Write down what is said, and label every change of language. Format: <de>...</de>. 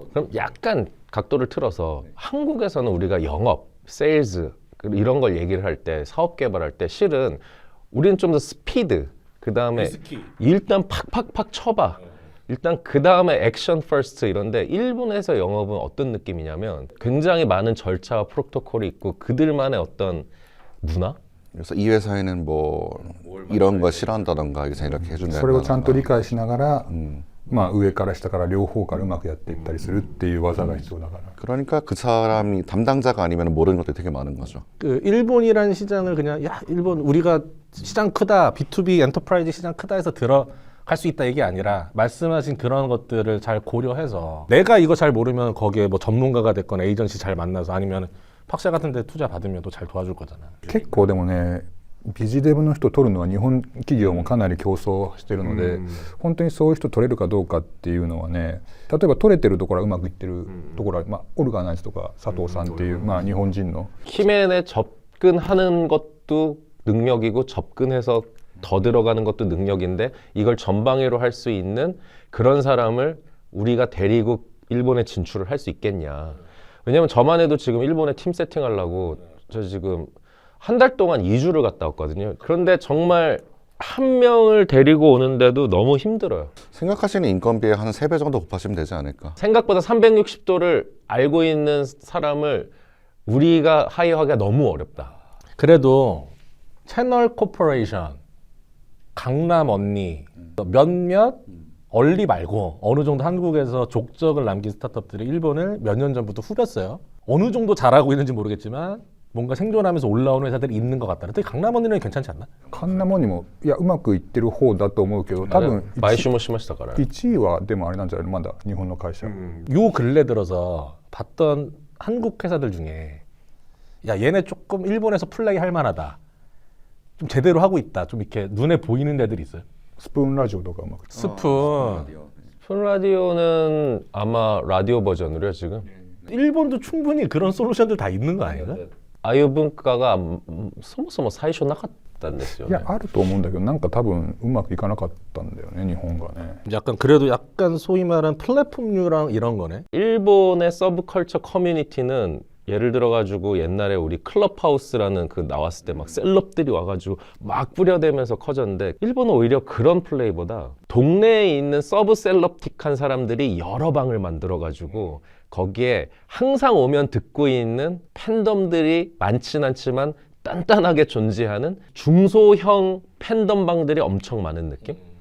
<ko>그럼 약간 각도를 틀어서, 한국에서는 우리가 영업, 세일즈 이런 걸 얘기를 할 때, 사업 개발할 때 실은 우리는 좀 더 스피드, 그 다음에 일단 팍팍팍 쳐봐, 일단 그 다음에 액션 퍼스트 이런데, 일본에서 영업은 어떤 느낌이냐면 굉장히 많은 절차와 프로토콜이 있고 그들만의 어떤 문화? 그래서 이 회사에는 뭐 이런 거 싫어한다던가 이렇게 해준다.</ko> <ja>それをちゃんと理解しながらまあ上から下から両方からうまくやっていったりするっていう技が必要だから。</ja> <ko>그러니까 그 사람이 담당자가 아니면 모르는 것들이 되게 많은 거죠. 그 일본이라는 시장을 그냥 야 일본 우리가 시장 크다 B2B 엔터프라이즈 시장 크다 해서 들어갈 수 있다 이게 아니라 말씀하신 그런 것들을 잘 고려해서 내가 이거 잘 모르면 거기에 뭐 전문가가 됐거나 에이전시 잘 만나서 아니면 팍샤 같은 데 투자 받으면 또 잘 도와줄 거잖아.</ko> <ja>結構でもねビジデブの人取るのは日本企業もかなり競争してるので、本当にそういう人取れるかどうかっていうのはね、例えば取れてるところはうまくいってるところは、まあ、オルガナイズとか佐藤さんっていう、まあ、日本人の</ja> <ko>키맨에 접근하는 것도 능력이고 접근해서 더 들어가는 것도 능력인데 이걸 전방위로 할 수 있는 그런 사람을 우리가 데리고 일본에 진출을 할 수 있겠냐. 왜냐면 저만 해도 지금 일본에 팀 세팅하려고 저 지금 한 달 동안 2주를 갔다 왔거든요. 그런데 정말 한 명을 데리고 오는데도 너무 힘들어요. 생각하시는 인건비의 한 3배 정도 곱하시면 되지 않을까. 생각보다 360도를 알고 있는 사람을 우리가 하이어하기가 너무 어렵다. 그래도 채널 코퍼레이션, 강남 언니, 몇몇 얼리 말고 어느 정도 한국에서 족적을 남긴 스타트업들이 일본을 몇 년 전부터 후렸어요. 어느 정도 잘하고 있는지 모르겠지만 뭔가 생존하면서 올라오는 회사들이 있는 것 같다. 특히 강남 언니는 괜찮지 않나?</ko> <ja>カンナモにもいやうまくいってる方だと思うけど、多分買収もしましたから。 1位はでもあれなんじゃないのまだ日本の会社、</ja> <ko>요 근래 들어서 봤던 한국 회사들 중에 야 얘네 조금 일본에서 플레이 할 만하다. 좀 제대로 하고 있다. 좀 이렇게 눈에 보이는 데들이 있어요.</ko> <ja>スプーンラジオとかうまく</ja> <ko>스푼. 폰 라디오는 아마 라디오 버전으로요 지금. 일본도 충분히 그런 솔루션들 다 있는 거 아닌가?</ko> <ja>아유文化が そもそも最初なかったんですよね。いやあると思うんだけどなんか多分うまくいかなかったんだよね日本がね。</ja> <ko>약간 그래도 약간 소위 말하는 플랫폼류랑 이런 거네. 일본의 서브컬처 커뮤니티는 예를 들어가지고 옛날에 우리 클럽하우스라는 그 나왔을 때 막 셀럽들이 와가지고 막 뿌려대면서 커졌는데 일본은 오히려 그런 플레이보다 동네에 있는 서브 셀럽틱한 사람들이 여러 방을 만들어가지고 거기에 항상 오면 듣고 있는 팬덤들이 많진 않지만 단단하게 존재하는 중소형 팬덤방들이 엄청 많은 느낌?</ko>